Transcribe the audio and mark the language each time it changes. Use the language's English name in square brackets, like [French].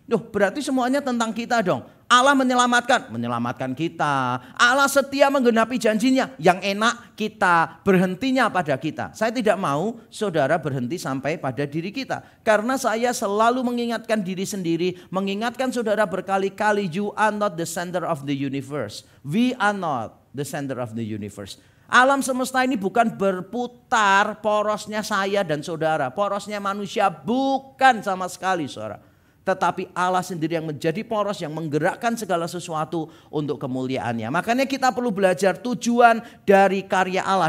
[Indonesian] Berarti semuanya tentang kita dong. Allah menyelamatkan kita. Allah setia menggenapi janjinya. Yang enak kita berhentinya pada kita. Saya tidak mau saudara berhenti sampai pada diri kita. Karena saya selalu mengingatkan diri sendiri. Mengingatkan saudara berkali-kali. [English] You are not the center of the universe. We are not the center of the universe. [Indonesian] Alam semesta ini bukan berputar porosnya saya dan saudara. Porosnya manusia bukan sama sekali saudara. Tetapi Allah sendiri yang menjadi poros yang menggerakkan segala sesuatu untuk kemuliaannya. Makanya kita perlu belajar tujuan dari karya Allah.